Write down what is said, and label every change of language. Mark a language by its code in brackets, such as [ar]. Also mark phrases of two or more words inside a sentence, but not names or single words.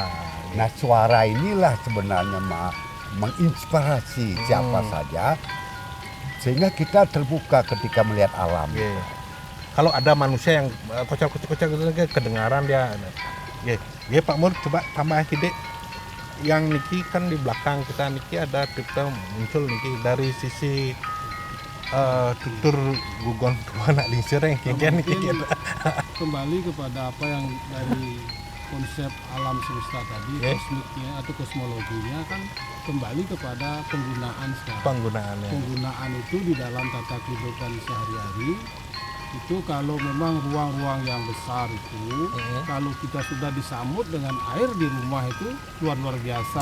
[id] Nah, suara inilah sebenarnya menginspirasi siapa saja, sehingga kita terbuka ketika melihat alam. Kalau ada manusia yang kocak-kocak kedengaran dia. Pak Mur, coba tambah sedikit. Yang niki kan di belakang kita niki ada kita muncul niki dari sisi tutur gugon [ban] anak lingsir [id] yang kian niki. Kembali kepada apa yang dari konsep alam semesta tadi, kosmiknya atau kosmologinya kan kembali kepada penggunaan sekarang. Penggunaannya. Penggunaan itu di dalam tata kehidupan sehari-hari itu kalau memang ruang-ruang yang besar itu kalau kita sudah disambut dengan air di rumah itu luar biasa.